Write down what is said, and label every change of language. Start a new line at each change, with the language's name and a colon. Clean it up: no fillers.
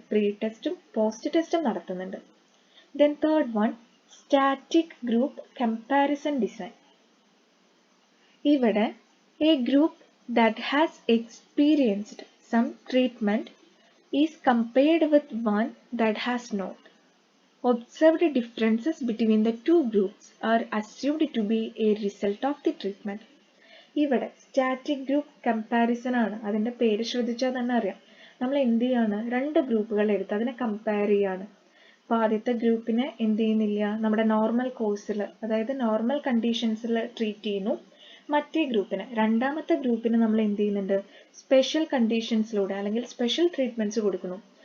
Malayalam: Pre ടെസ്റ്റും post ടെസ്റ്റും നടത്തുന്നുണ്ട്. Then third one static group comparison design.
English: ഇവിടെ a group that has experienced some treatment is compared with one that has not. Observed differences between the two groups are assumed to be a result of the treatment.
Malayalam: ഇവിടെ static group comparison ആണ്. അതിൻ്റെ പേര് ശ്രദ്ധിച്ചാൽ തന്നെ അറിയാം. നമ്മൾ എന്ത് ചെയ്യാണ്, രണ്ട് ഗ്രൂപ്പുകൾ എടുത്ത് അതിനെ കമ്പയർ ചെയ്യാണ്. അപ്പോൾ ആദ്യത്തെ ഗ്രൂപ്പിനെ എന്ത് ചെയ്യുന്നില്ല, നമ്മുടെ നോർമൽ കോഴ്സിൽ, അതായത് നോർമൽ കണ്ടീഷൻസിൽ ട്രീറ്റ് ചെയ്യുന്നു. മറ്റേ ഗ്രൂപ്പിന്, രണ്ടാമത്തെ ഗ്രൂപ്പിന് നമ്മൾ എന്ത് ചെയ്യുന്നുണ്ട്, സ്പെഷ്യൽ കണ്ടീഷൻസിലൂടെ അല്ലെങ്കിൽ സ്പെഷ്യൽ ട്രീറ്റ്മെൻറ്റ്സ് കൊടുക്കുന്നു.